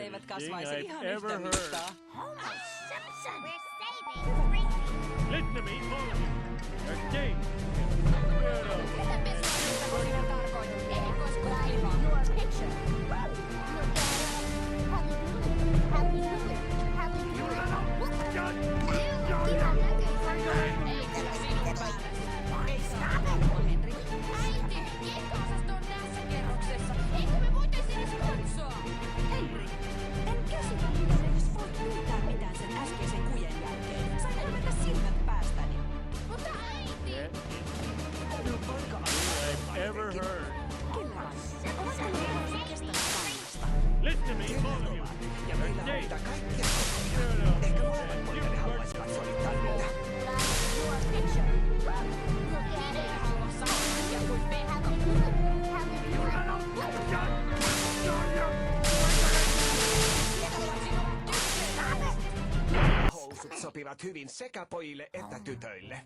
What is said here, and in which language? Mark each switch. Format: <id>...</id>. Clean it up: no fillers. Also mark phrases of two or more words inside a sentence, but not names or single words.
<fi>kasvaisi</fi> <en>I've</en> <fi>ihan</fi> <en>ever</en> <fi>yhtä</fi> <en>heard.</en> <fi>mittaa.</fi> <en>Homer Simpson. We're saving Springfield. Listen to me, all of you. You're staying. Get up.</en> <fi>Mitä pesuainettako sinä tarkoitat? Erikoiskuplivaa.</fi> <en>Your picture. Look at it. Happy Doodly. Happy Doodly.</en> <fi>Happy Doodly. Ihan näkyy. Ei kyllä sinun päällesi. Ei saa puhua, Henri. Äiti, kiekko-osasto on tässä kerroksessa. Eikö me voitais edes katsoa? Henri, en käsitä, miten edes voit pyytää mitään sen äskeisen kujen jälkeen. Sain hävetä silmät päästäni. Mutta äiti!</fi> <en>That is I've ever heard.</en> <fi>Kyllä vain. Ovatko ne housut kestävät kangasta?</fi> <en>Listen to me, all of you.</en> <fi>Ja</fi> <en>You're</en> <fi>meillä on</fi> <en>staying.</en> <fi>niitä kaikkia kokoja.</fi> <en>Get up.</en> <fi>Ehkä molemmat poikani</fi> <en>You</en> <fi>haluaisivat sovittaa niitä.</fi> <en>Your picture. Look at</en> <fi>Ei</fi> <en>it.</en> <fi>halua samaa asiaa kuin Pekka.</fi> <en>Happy Doodly. Happy Doodly.</en> <fi>Housut sopivat hyvin sekä pojille että tytöille.</fi>